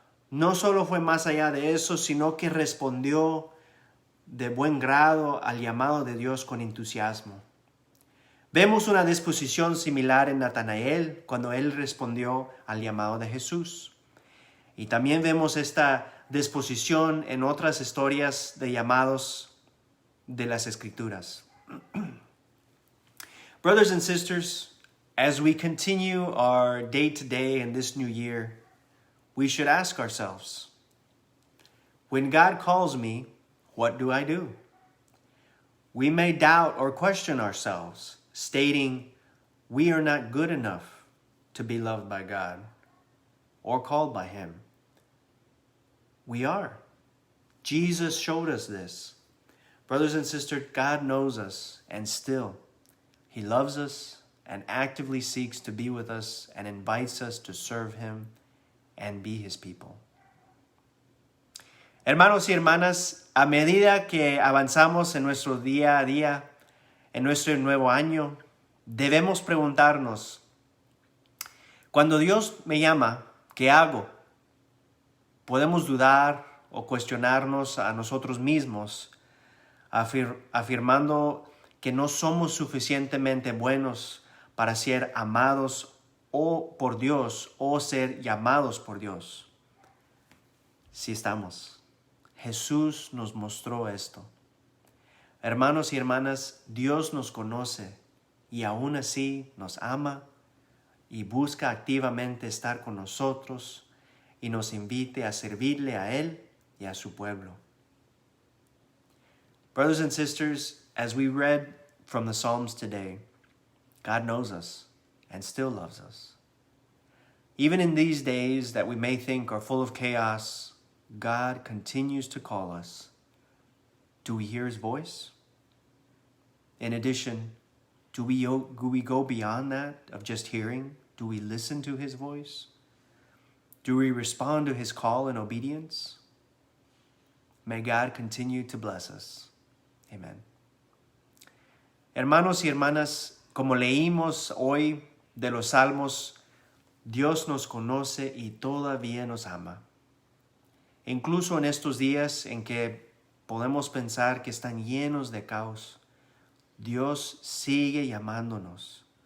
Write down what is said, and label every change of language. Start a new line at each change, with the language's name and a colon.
Spanish: No solo fue más allá de eso, sino que respondió de buen grado al llamado de Dios con entusiasmo. Vemos una disposición similar en Natanael cuando él respondió al llamado de Jesús. Y también vemos esta disposición en otras historias de llamados de las Escrituras.
English: Brothers and sisters, as we continue our day-to-day in this new year, we should ask ourselves, when God calls me, what do I do? We may doubt or question ourselves, stating we are not good enough to be loved by God or called by Him. We are. Jesus showed us this. Brothers and sisters, God knows us, and still, He loves us and actively seeks to be with us and invites us to serve Him and be His people.
Spanish: Hermanos y hermanas, a medida que avanzamos en nuestro día a día, en nuestro nuevo año, debemos preguntarnos, cuando Dios me llama, ¿qué hago? Podemos dudar o cuestionarnos a nosotros mismos, afirmando que no somos suficientemente buenos para ser amados por Dios o ser llamados por Dios. Sí estamos. Jesús nos mostró esto. Hermanos y hermanas, Dios nos conoce y aún así nos ama y busca activamente estar con nosotros y nos invite a servirle a Él y a su pueblo.
English: Brothers and sisters, as we read from the Psalms today, God knows us and still loves us. Even in these days that we may think are full of chaos, God continues to call us. Do we hear His voice? In addition, do we go beyond that of just hearing? Do we listen to His voice? Do we respond to His call in obedience? May God continue to bless us. Amen.
Spanish: Hermanos y hermanas, como leímos hoy de los Salmos, Dios nos conoce y todavía nos ama. Incluso en estos días en que podemos pensar que están llenos de caos, Dios sigue llamándonos.